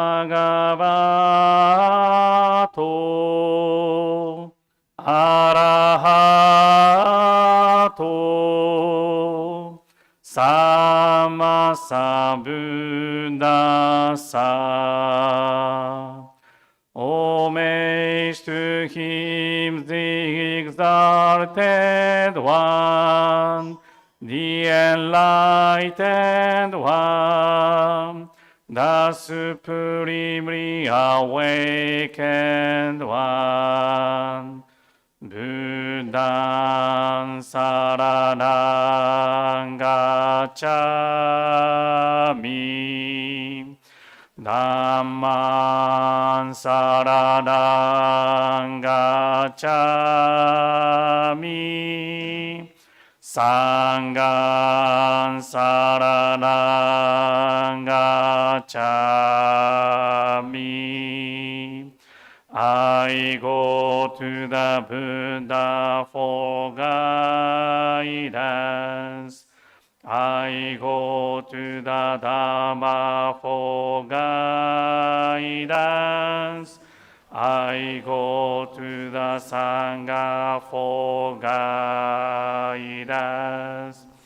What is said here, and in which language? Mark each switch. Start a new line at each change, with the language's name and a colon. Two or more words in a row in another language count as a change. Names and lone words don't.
Pali: bhagavato arahato sammasambuddhassa.
English: Ome to him, the exalted one, the enlightened one, the supremely awakened one.
Pali: Buddhaṃ saraṇaṃ gacchāmi, Dhammaṃ saraṇaṃ gacchāmi, Sanghaṃ saraṇaṃ gacchāmi.
English: I go to the Buddha for guidance. I go to the Dhamma for guidance. I go to the Sangha for guidance.